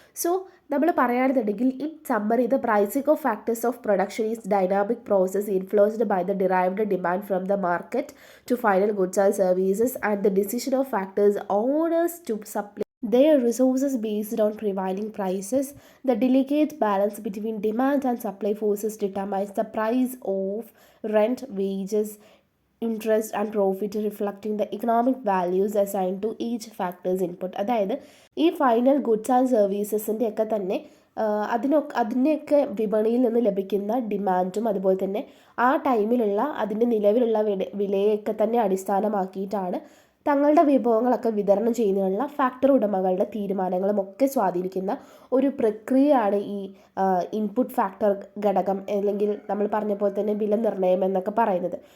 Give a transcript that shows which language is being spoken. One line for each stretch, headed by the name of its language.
English: so
Malayalam: നമ്മൾ പറയുകയാണെന്നുണ്ടെങ്കിൽ
English: In summary the pricing of factors of production is dynamic process influenced by the derived demand from the market to final goods and services and the decision of factors owners to supply their resources based on prevailing prices. The delicate balance between demand and supply forces determines the price of rent, wages, interest and profit, reflecting the economic values assigned to each factor's input.
Malayalam: അതായത് ഈ final goods and സർവീസസിൻ്റെ ഒക്കെ തന്നെ അതിനെയൊക്കെ വിപണിയിൽ നിന്ന് ലഭിക്കുന്ന ഡിമാൻഡും അതുപോലെ തന്നെ ആ ടൈമിലുള്ള അതിൻ്റെ നിലവിലുള്ള വിലയൊക്കെ തന്നെ അടിസ്ഥാനമാക്കിയിട്ടാണ് തങ്ങളുടെ വിഭവങ്ങളൊക്കെ വിതരണം ചെയ്യുന്നതിനുള്ള ഫാക്ടറി ഉടമകളുടെ തീരുമാനങ്ങളും ഒക്കെ സ്വാധീനിക്കുന്ന ഒരു പ്രക്രിയയാണ് ഈ ഇൻപുട്ട് ഫാക്ടർ ഘടകം, അല്ലെങ്കിൽ നമ്മൾ പറഞ്ഞ പോലെ തന്നെ വില നിർണ്ണയം എന്നൊക്കെ പറയുന്നത്.